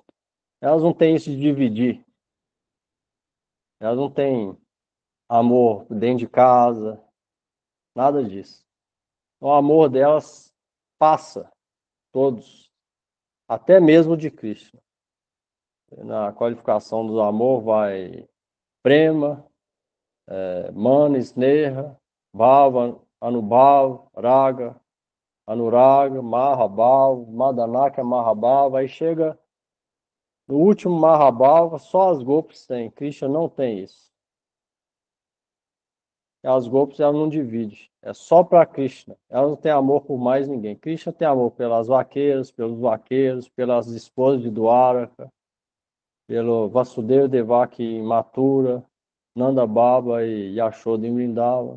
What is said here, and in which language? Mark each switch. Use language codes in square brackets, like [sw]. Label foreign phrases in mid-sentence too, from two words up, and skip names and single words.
[pt] Elas não têm isso de dividir. Elas não têm amor dentro de casa, nada disso. O amor delas passa todos, até mesmo de Krishna. Na qualificação do amor vai [sa] prema, Mana, Sneha, Bhava, Anubhava, Raga, Anuraga, Mahabhava, Madanaka, Mahabhava, [pt] aí chega no último Mahabhava, só as golpes têm, Krishna não tem isso. As golpes ela não divide, é só para Krishna, ela não tem amor por mais ninguém. Krishna tem amor pelas vaqueiras, pelos vaqueiros, pelas esposas de Dwaraka, pelo Vasudeva Devaki em Mathura, Nanda Baba e Yashoda em Vrindavan.